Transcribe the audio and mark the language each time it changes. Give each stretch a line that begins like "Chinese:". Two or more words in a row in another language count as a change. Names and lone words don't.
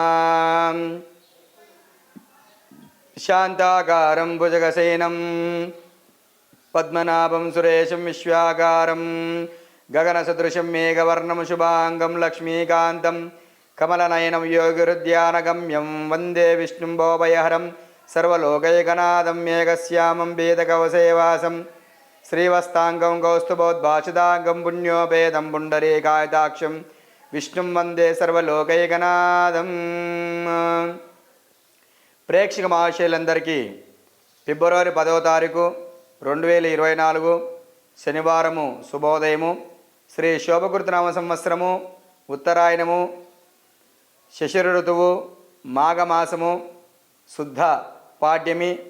Sanskrit: शान्ताकारं भुजगसेनं पद्मनाभं सुरेशं विश्वाकारं गगनसदृशं मेघवर्णं शुभांगं लक्ष्मीकान्तं कमलनयनं योगिरुद्यानगम्यं वन्दे विष्णुं भवभयहरं सर्वलोकैकनाथं मेघश्यामं वेदकवसेवासं श्रीवस्तांगं कौस्तुभोद्भासितांगं पुण्योपेदं पुण्डरीकायताक्षं विष्णुं वन्दे सर्वलोकैकनाथं।
Telugu: ప్రేక్షక మహాశయులందరికీ ఫిబ్రవరి 10వ తారీఖు 2024 శనివారము శుభోదయము. శ్రీ శోభకృతనామ సంవత్సరము ఉత్తరాయణము శశిర ఋతువు మాఘమాసము శుద్ధ పాడ్యమి.